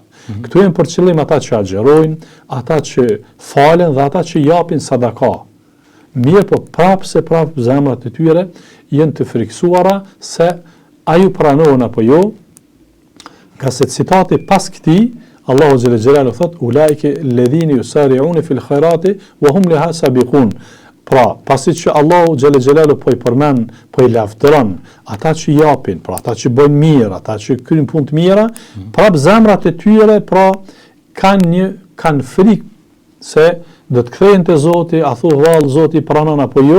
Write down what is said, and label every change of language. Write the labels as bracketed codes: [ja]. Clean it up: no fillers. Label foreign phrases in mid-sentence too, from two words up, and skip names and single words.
[sq] Këtu janë për qëllim ata që agjerojnë, ata që falen dhe ata që japin sadaka. Mirë, po prapë zemrat e tyre janë të friksuara se a ju pranohen apo jo. Ka se citati pas këtij, Allahu [ar] جل جلاله [sq] thot [ar] أولئك الذين يسارعون في الخيرات وهم لها سابقون. [sq] Pra, pasi që Allahu [ar] جل جلاله [sq] po i përmend, po i lavdëron ata që japin, pra ata që bëjnë mirë, ata që kryjnë punë të mira, prapë zemrat e tyre pra kanë frikë se do të kthehen te Zoti, a thu vallë Zoti pranon apo jo.